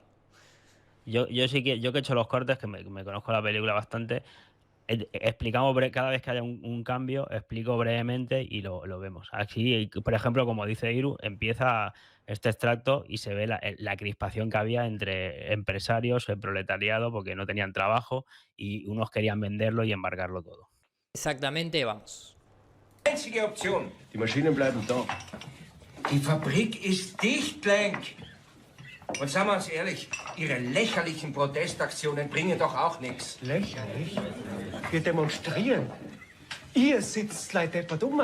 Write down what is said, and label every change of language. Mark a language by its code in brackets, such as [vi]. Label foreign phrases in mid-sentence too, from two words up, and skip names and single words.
[es] Yo sí que, yo que he hecho los cortes, que me conozco la película bastante, explicamos cada vez que haya un cambio, explico brevemente y lo vemos. Aquí, por ejemplo, como dice Iru, empieza este extracto y se ve la crispación que había entre empresarios, el proletariado, porque no tenían trabajo y unos querían venderlo y embargarlo todo. Exactamente, vamos. [de] Einzige Option. Die Maschinen bleiben da. Die Fabrik ist dicht, Blank. Und sagen wir uns ehrlich, Ihre lächerlichen Protestaktionen bringen doch auch nichts. Lächerlich. Wir demonstrieren. Ihr sitzt Leute deppert um.